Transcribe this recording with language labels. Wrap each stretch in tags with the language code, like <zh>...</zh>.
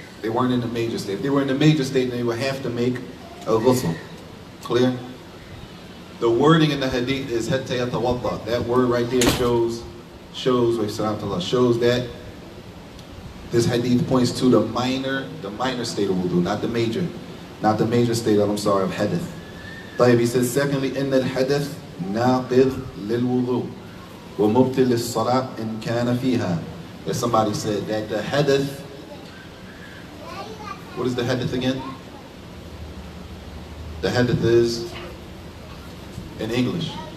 <en>They weren't in the major state. If they were in the major state, then they would have to make a ghusl. Clear? The wording in the hadith is hatta yatawadda. That word right there shows that this hadith points to the minor state of wudu, not the major state of hadith.</en> <ar>طيب,</ar> <en>he says, secondly,</en> <ar>إن الحدث ناقض للوضوء ومبطل للصلاة إن كان فيها.</ar> <en>As somebody said that the hadith, what is the hadith again? The hadith is in English.</en>